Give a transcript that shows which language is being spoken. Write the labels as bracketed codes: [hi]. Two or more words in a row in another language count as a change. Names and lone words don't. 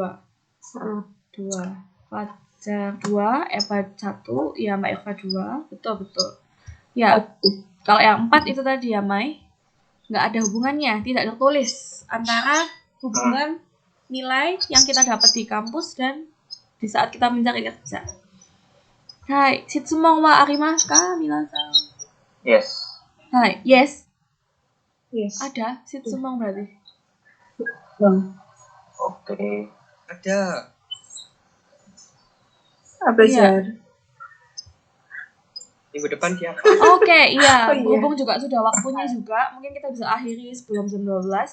[id] Fajar 2, Eva 1, ya Mbak Eva 2. Betul. Ya. Kalau yang 4 itu tadi ya Mai. Nggak ada hubungannya, tidak tertulis antara hubungan nilai yang kita dapat di kampus dan di saat kita mencari kerja. [ja] Hai, 質問はありますか、皆さん? [id] Yes. Hai, yes. Yes. Ada shitsumon berarti. Oke. Ada. Apa Jar? Minggu depan siapa? Oke, iya. Oh, iya. Berhubung juga sudah waktunya juga, mungkin kita bisa akhiri sebelum jam 12.